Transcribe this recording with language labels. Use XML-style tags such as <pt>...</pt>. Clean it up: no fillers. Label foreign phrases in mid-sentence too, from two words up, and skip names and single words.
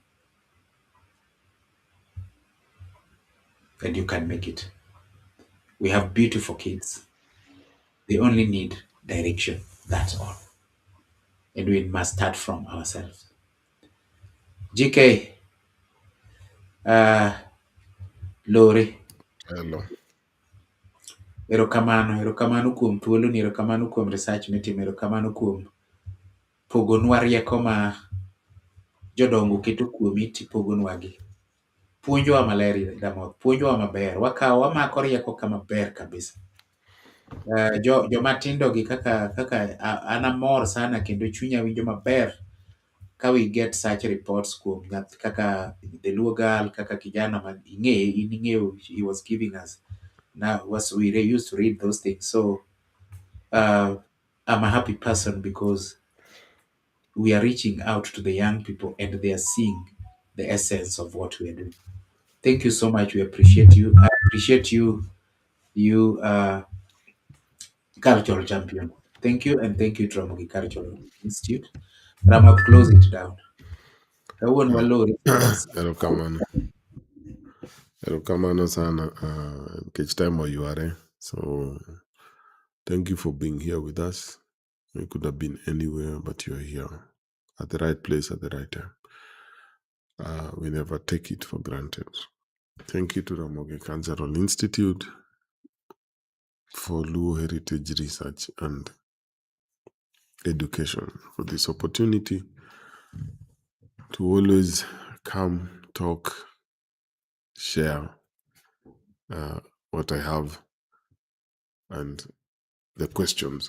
<en>And you can make it. We have beautiful kids. They only need direction. That's all. And we must start from ourselves. GK, Lori, Hello.</en> <luo>erokamano kuom thuoloni, erokamano kuom research mitimo, erokamano kuom pogonwa rieko ma jodongo keto kuomi tipogonwagi. Puonjwa maler Damoth, puonjwa maber. Wamako rieko kama ber kabisa. Jomatindo gi kaka an amor sana kendo chunya winjo maber ka</luo> <en>we get such reports</en> <luo>kuom kaka the Luo Girl, kaka kijana man ing'eyo,</luo> <en>he was giving us. Now we used to read those things. So I'm a happy person because we are reaching out to the young people and they are seeing the essence of what we are doing. Thank you so much. We appreciate you. I appreciate you, cultural champion. Thank you, and thank you, Tramogi Cultural Institute. Rama, close it down.</en> <luo>Erokamano. Erokamano sana.</luo> <en>Each time you are. So thank you for being here with us. You could have been anywhere, but you're here at the right place at the right time. We never take it for granted. Thank you to Ramogi Cultural Institute for Luo Heritage Research and Education for this opportunity to always come, talk, share what I have and the questions.</en>